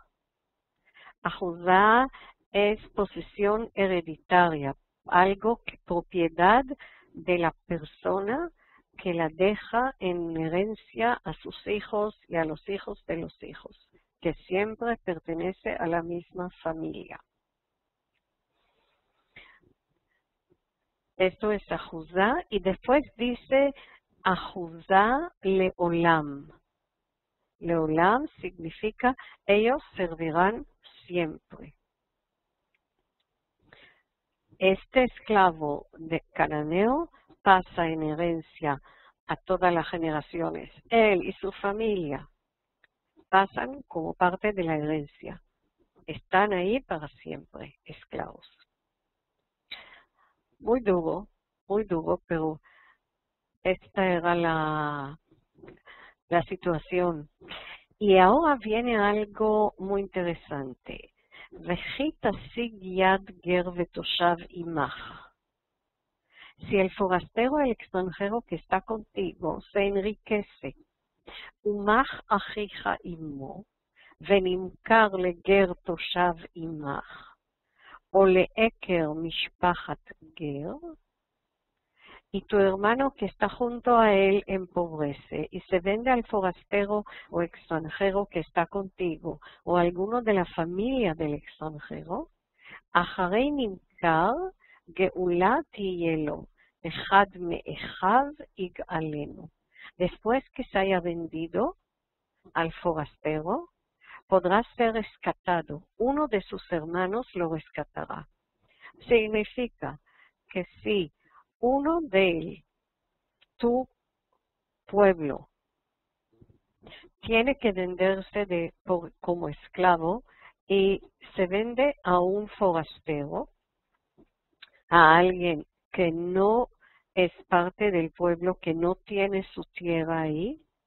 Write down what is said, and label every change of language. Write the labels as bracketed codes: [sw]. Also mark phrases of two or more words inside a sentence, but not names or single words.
[es] Ajuzá es posesión hereditaria, algo que propiedad de la persona que la deja en herencia a sus hijos y a los hijos de los hijos, que siempre pertenece a la misma familia. Esto es ajuzá, y después dice [he] אחוזה לעולם. [es] Leolam significa ellos servirán siempre. Este esclavo de cananeo pasa en herencia a todas las generaciones. Él y su familia pasan como parte de la herencia. Están ahí para siempre, esclavos. Muy duro, pero esta era la situación. Y ahora viene algo muy interesante. [he] וכי תשיג יד גר ותושב עמך. [es] Si el forastero, el extranjero que está contigo, se enriquece, [he] ומך אחיך עמו, ונמכר לגר תושב עמך, או לעקר משפחת גר, [es] y tu hermano que está junto a él empobrece y se vende al forastero o extranjero que está contigo o alguno de la familia del extranjero, [he] אחרי נמכר גאולה תהיה לו, אחד מאחיו יגאלנו. [es] Después que se haya vendido al forastero, podrá ser rescatado. Uno de sus hermanos lo rescatará. Significa que si uno de tu pueblo tiene que venderse como esclavo y se vende a un forastero, a alguien que no es parte del pueblo que no tiene su tierra ahí,